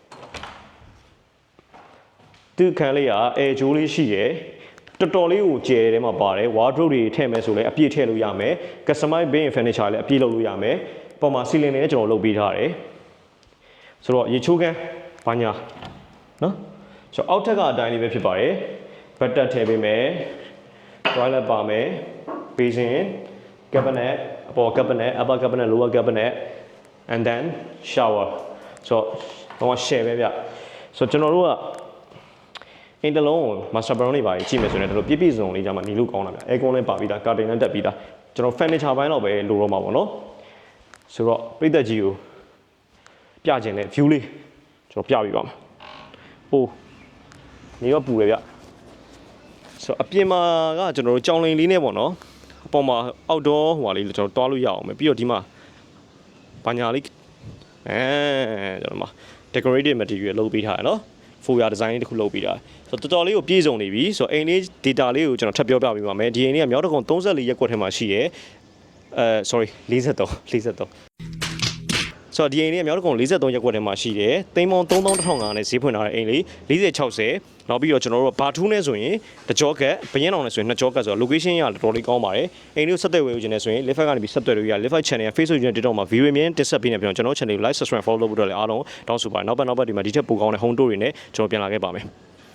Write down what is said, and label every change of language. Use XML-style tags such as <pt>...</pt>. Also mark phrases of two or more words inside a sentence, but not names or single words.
<my>သူခန်းလေးက air ဂျိုးလေးရှိရယ်တော်တော်လေးကိုကျယ်တယ်မှာပါတယ် wardrobe တွေထည့်မယ်ဆိုလဲအပြည့်ထည့်လို့ရမယ်</my> <en>customize bin furniture</en> <my>လည်းအပြည့်လုပ်လို့ရမယ်ပေါ်မှာ ceiling နဲ့ကျွန်တော်လုပ်ပေးထားတယ်ဆိုတော့ရေချိုးခန်းဘာညာနော်ဆိုတော့အောက်ထက်ကအတိုင်းလေးပဲဖြစ်ပါတယ် bed တက်ထည့်ပေးမယ် toilet ပါမယ်</my> <en>basin cabinet</en> <my>အပေါ်</my> <en>cabinet upper cabinet lower cabinet and then shower</en> <my>ဆိုတော့ share ပဲဗျဆိုတော့ကျွန်တော်တို့ကအင်တလုံးကို</my> <en>master bedroom</en> <my>တွေပါကြည့်မယ်ဆိုရင်တို့ပြည့်ပြည့်စုံလေးကြမှာနေလို့ကောင်းတာဗျ aircon လည်းပါပြီးသား curtain လည်းတက်ပြီးသားကျွန်တော် furniture ဘိုင်းတော့ပဲလိုတော့မှာပေါ့နော်ဆိုတော့ပြည့်သက်ကြီးကိုပြခြင်း နဲ့ view လေးကျွန်တော်ပြပေးပါမယ်။ဟိုနေတော့ပူတယ်ဗျ။ဆိုတော့အပြင်မှာကကျွန်တော်တို့ကြောင်လိန်လေးနဲ့ပေါ့နော်။အပေါ်မှာ outdoor ဟိုဟာလေးကျွန်တော်တွားလို့ရအောင်မယ်။ပြီးတော့ဒီမှာဘာညာလေး ကျွန်တော်မှာ</my> <en>decorative material</en> <my>လုပ်ပေးထားတယ်နော်။</my> <en>foyer design</en> <my>တစ်ခုလုပ်ပေးတာ။ဆိုတော့တော်တော်လေးကိုပြည့်စုံနေပြီ။ဆိုတော့အိမ်လေး data လေးကိုကျွန်တော်ထပ်ပြောပြပေး ပါမယ်။ဒီအိမ်လေးကမြောက်တကုံ34ရက်ကွက်ထဲမှာရှိရဲ။ sorry 43ဆိုတော့ဒီအိမ်လေးကမြောက်တကုံ43ရက်ကွက်ထဲမှာရှိတယ်။သိန်းပေါင်း31,500နဲ့ဈေးဖွင့်ထားတဲ့အိမ်လေး4060နောက်ပြီးတော့ကျွန်တော်တို့ဘာထူးနဲ့ဆိုရင်တကြောကတ်ဘရင်အောင်နဲ့ဆိုရင်နှစ်ကြောကတ်ဆိုတော့ location ရတော်တော်လေးကောင်းပါတယ်။အိမ်လေးကိုဆက်သွယ်ဝယ်ယူခြင်းနဲ့ဆိုရင် Live ကနေပြီးဆက်သွယ်လို့ရ</my> <en>Live channel</en> <my>က Facebook နဲ့ TikTok မှာ view မြင်တက်ဆက်ပေးနေပြန်ကျွန်တော် channel ကို</my> <en>like subscribe follow</en> <my>လုပ်ဖို့တော့လည်းအားလုံးတောင်းဆိုပါတယ်။နောက်ပတ်ဒီမှာဒီထက်ပိုကောင်းတဲ့</my> <en>home tour</en> <my>တွေနဲ့ကျွန်တော်ပြန်လာခဲ့ပါမယ်။</my>